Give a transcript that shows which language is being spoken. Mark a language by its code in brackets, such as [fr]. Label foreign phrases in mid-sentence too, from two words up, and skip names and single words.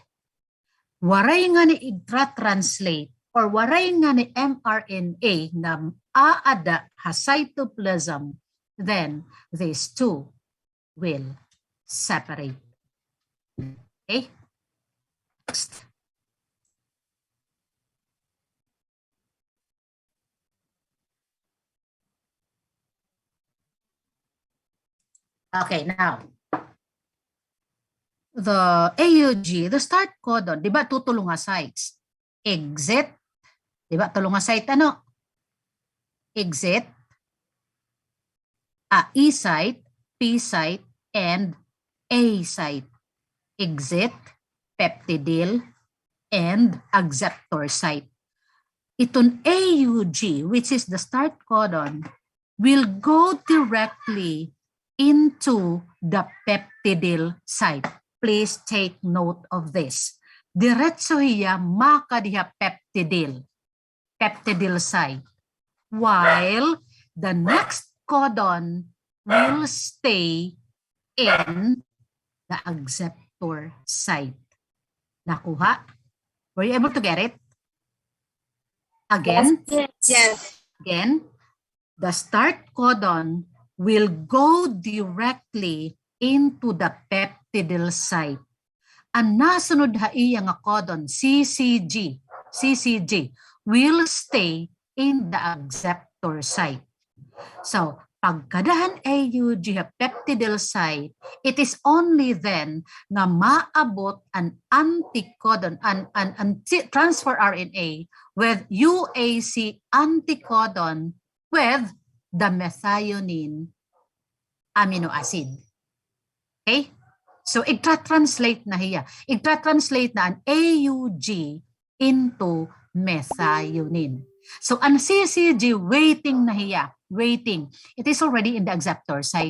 [war] Waray nga ni i-translate or waray nga ni mRNA na aada ha cytoplasm, [en] then these two will separate. Okay? Next. Okay, now, the AUG, the start codon, [war] di ba tutulong nga sites? Exit, di ba tulong nga site ano? [en] Exit, E site, P site, and A site. Exit, peptidyl, and acceptor site. Itong AUG, which is the start codon, will go directly into the peptidyl site. Please take note of this. [war] Diretso hiya maka diha [en] peptidyl site. While the next codon will stay in the acceptor site. Nakuha? Were you able to get it? Again? Yes. Again, the start codon will go directly into the peptidyl site. [war] Ang nasunod ha iya nga codon, CCG, [en] will stay in the acceptor site. So, [war] pagkadahan AUG ha [en] peptidyl site, it is only then [war] nga maabot an [en] anticodon, an transfer RNA with UAC anticodon with the methionine amino acid. [war] Okay? So, igtra-translate na hiya. Igtra-translate na ang AUG into methionine. So, ang CCG, waiting na hiya. [en] Waiting. It is already in the acceptor site.